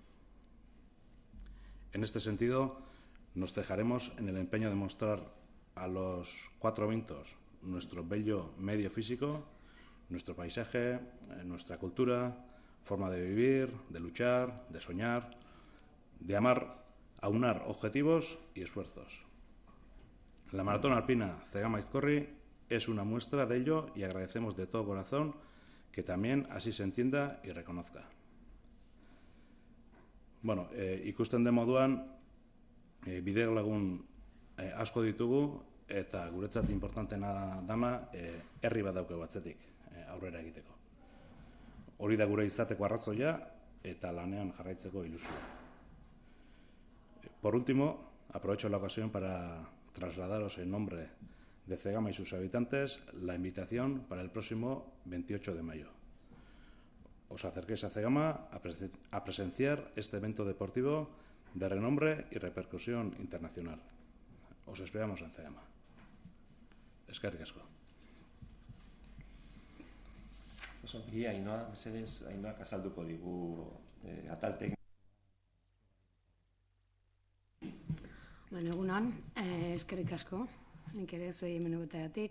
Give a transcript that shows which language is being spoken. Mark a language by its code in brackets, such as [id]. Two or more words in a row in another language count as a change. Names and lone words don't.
[es] En este sentido, nos cejaremos en el empeño de mostrar a los cuatro vientos nuestro bello medio físico, nuestro paisaje, nuestra cultura, forma de vivir, de luchar, de soñar, de amar, aunar objetivos y esfuerzos. La maratón alpina Zegama Aizkorri es una muestra de ello y agradecemos de todo corazón que también así se entienda y reconozca. [eu] Bueno, ikusten den moduan, bide lagun asko ditugu eta guretzat importantena dana herri bat daukagu atzetik aurrera egiteko. Hori da gure izateko arrazoia eta lanean jarraitzeko ilusioa. [es] Por último, aprovecho la ocasión para trasladaros en nombre de Zegama y sus habitantes la invitación para el próximo 28 de mayo. Os acerquéis a Zegama a presenciar este evento deportivo de renombre y repercusión internacional. Os esperamos en Zegama. [eu] Eskerrik asko. Osongi, Ainhoa, mesedez, Ainhoak azalduko digu atal tekniko. Bueno, egunon, eskerrik asko, nik ere zuei hemen egotagatik.